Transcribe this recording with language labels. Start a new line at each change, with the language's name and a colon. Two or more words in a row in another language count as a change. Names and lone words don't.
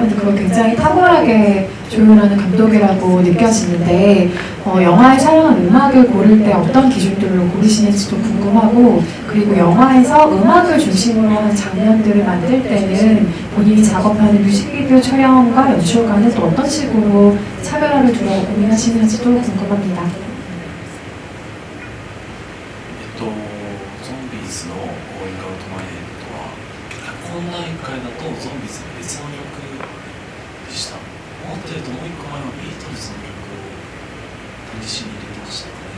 Korean: 근데 그걸 굉장히 탁월하게 조율하는 감독이라고 느껴지는데 영화에 촬영한 음악을 고를 때 어떤 기준들로 고르시는지도 궁금하고 그리고 영화에서 음악을 중심으로 한 장면들을 만들 때는 본인이 작업하는 뮤직비디오 촬영과 연출과는 또 어떤 식으로 차별화를 두려고 고민하시는지도 궁금합니다.
Japanese: ゾンビーズの「ゴーイングアウトマイヘッド」は脚本第1回だとゾンビーズの別の曲でした。もっと言うともう1個前はビートルズの曲を試しに入れてましたかね。